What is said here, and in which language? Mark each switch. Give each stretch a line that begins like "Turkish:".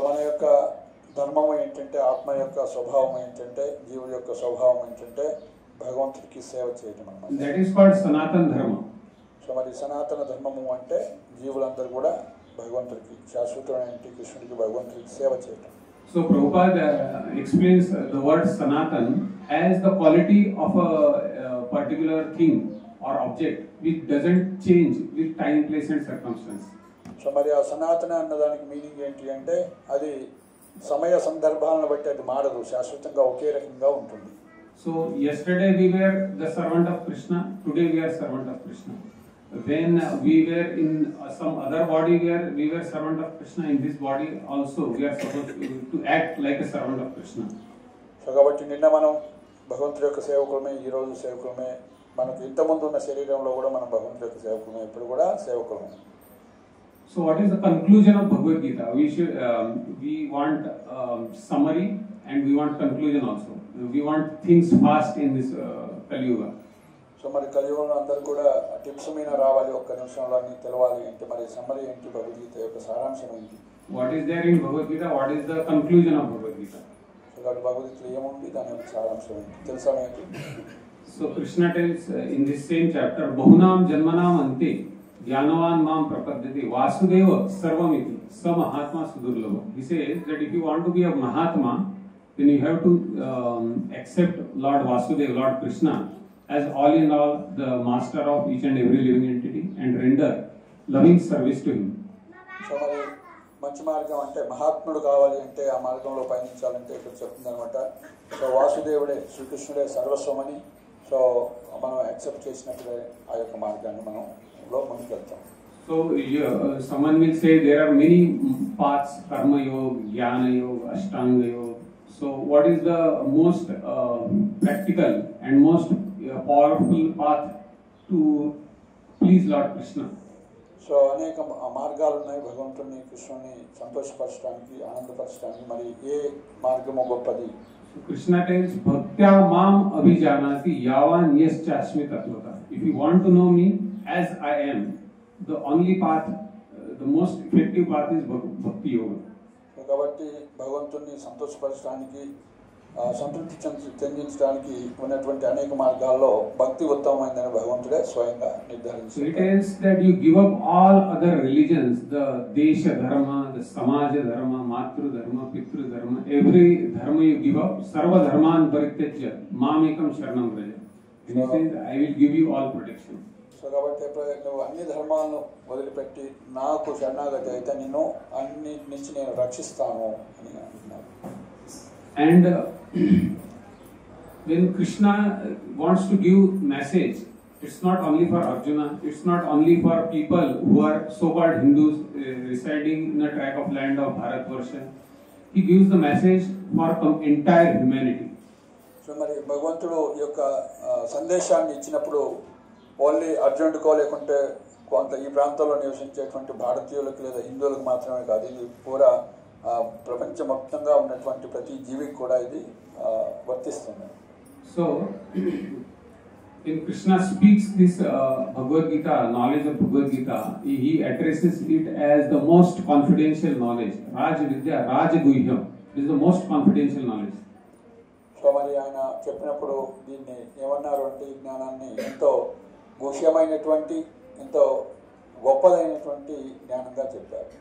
Telugu: మన యొక్క ధర్మం ఏంటంటే, ఆత్మ యొక్క స్వభావం ఏంటంటే, జీవుడి యొక్క స్వభావం ఏంటంటే భగవంతుడికి సేవ చేయడం అన్నమాట.
English: That is called Sanatana Dharma.
Telugu: సో మరి సనాతన ధర్మము అంటే జీవులందరూ కూడా భగవంతుడికి, శాశ్వతమైన కృష్ణుడికి, భగవంతుడికి సేవ చేయడం.
English: So Prabhupada explains the word Sanatan as the quality of a particular thing or object which doesn't change with time, place and circumstance.
Telugu: So మరి ఆ సనాతన అన్నదానికి మీనింగ్ ఏంటి అంటే, అది సమయ సందర్భాలను బట్టి అది మారదు, శాశ్వతంగా ఒకే రకంగా ఉంటుంది.
English: So yesterday we were the servant of Krishna, today we are servant of Krishna. when we were in some other body where we were servant of Krishna, in this body also we are supposed to act like a servant of Krishna.
Telugu: So కాబట్టి నిన్న మనం భగవంతుడి యొక్క సేవకులమే, ఈరోజు సేవకులమే. మనకు ఇంతకుముందు ఉన్న శరీరంలో కూడా మనం భగవంతుడి యొక్క సేవకులమే, ఇప్పుడు కూడా సేవకులమే.
English: So what is the conclusion of Bhagavad Gita? We want summary and we want conclusion also. We want things fast in this Kali Yuga.
Telugu: So మరి కలియుగంలో అందరూ కూడా టిప్స్ మీద రావాలి, ఒక్క నిమిషంలో అన్ని తెలవాలి అంటే మరి సమ్మరీ ఏంటి, భగవద్గీత యొక్క సారాంశం ఏంటి?
English: What is there in Bhagavad Gita? What is the conclusion of Bhagavad Gita?
Telugu: So కాబట్టి భగవద్గీతలో ఏముంది, దాని యొక్క సారాంశం ఏంటి, తెలుసా మీకు?
English: So Krishna tells in this same chapter,
Sanskrit: Bahunam Janmanam Ante Jnanavan Mam Prapadyate Vasudeva Sarvamiti Sa Mahatma Sudurlabha.
English: He says that if you want to be a Mahatma, then you have to accept Lord Vasudeva, Lord Krishna, as all in all, the master of each and every living entity, and render loving service to him.
Telugu: So మరి మంచి మార్గం అంటే మహాత్ముడు కావాలి అంటే ఆ మార్గంలో పయనించాలంటే ఇక్కడ చెప్తుంది అనమాట. సో వాసుదేవుడే, శ్రీకృష్ణుడే సర్వస్వమని సో మనం యాక్సెప్ట్ చేసినప్పుడే ఆ యొక్క మార్గాన్ని మనం ముందుకెళ్తాం.
English: So someone will say there are many paths, karma yoga, jnana yoga, ashtanga yoga. So what is the most practical and most powerful path to please Lord Krishna?
Telugu: So అనేక మార్గాలు ఉన్నాయి భగవంతుని కృష్ణుని సంతోషపరచడానికి, ఆనందపరచడానికి. మరి ఏ మార్గము గొప్పది?
English: Krishna tells
Sanskrit: bhaktya mam abhijanati yavan yaschasmi tatvata.
English: If you want to know me as I am, the only path, the most effective path is bhakti yoga.
Telugu: కాబట్టి భగవంతుని సంతోషపరచడానికి, సంతృప్తి చెందించడానికి ఉన్నటువంటి అనేక మార్గాల్లో భక్తి ఉత్తమమైందని భగవంతుడే స్వయంగా నిర్ధారించారు.
English: It is that you give up all other religions, the desha dharma, the samaja dharma, matru dharma, pitru dharma, every dharma you give up,
Sanskrit: sarva dharman parityajya mamekam sharanam vraja.
English: And he says, I will give you all protection.
Telugu: So కాబట్టి నువ్వు అన్ని ధర్మాలను వదిలిపెట్టి నాకు శరణాగతి అయితే నిన్ను అన్ని నుంచి నేను రక్షిస్తాను అని అంటున్నారు.
English: And when Krishna wants to give message, it's not only for Arjuna, it's not only for people who are so-called Hindus residing in a tract of land of Bharatvarsha. He gives the message for entire humanity.
Telugu: So మరి భగవంతుడు యొక్క సందేశాన్ని ఇచ్చినప్పుడు only అర్జునుడికో లేకుంటే కొంత ఈ ప్రాంతంలో నివసించేటువంటి భారతీయులకు లేదా హిందువులకు మాత్రమే కాదు, ఇది పూరా ప్రపంచవ్యాప్తంగా ఉన్నటువంటి ప్రతి జీవికి కూడా ఇది వర్తిస్తుంది.
English: So when Krishna speaks this Bhagavad Gita, knowledge of Bhagavad Gita, he addresses it as the most confidential knowledge.
Sanskrit: Raj Vidya, Raj Guhyam.
English: This is the most confidential knowledge.
Telugu: So మరి ఆయన చెప్పినప్పుడు దీన్ని ఏమన్నారు అంటే ఈ జ్ఞానాన్ని ఎంతో గుహ్యమైనటువంటి, ఎంతో గొప్పదైనటువంటి జ్ఞానంగా చెప్పారు.